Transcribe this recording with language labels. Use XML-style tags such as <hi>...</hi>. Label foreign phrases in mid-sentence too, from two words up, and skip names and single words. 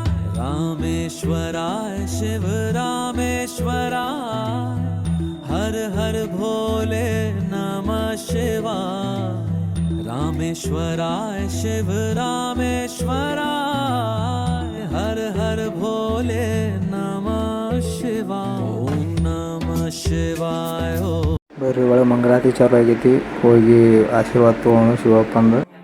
<sa>रामेश्वराय शिव रामेश्वराय हर हर भोले नमः शिवाय. रामेश्वराय शिव रामेश्वराय हर हर भोले नमः शिवाय. ओम नमः शिवाय.</sa> <kn>ಬರ್ರಿ, ಒಳಗೆ ಮಂಗಳಾರತಿ ಚಾಲು ಆಗೈತಿ. ಹೋಗಿ ಆಶೀರ್ವಾದ ತೊಗೊಳ್ಳೋಣ ಶಿವಪ್ಪಂದು.</kn>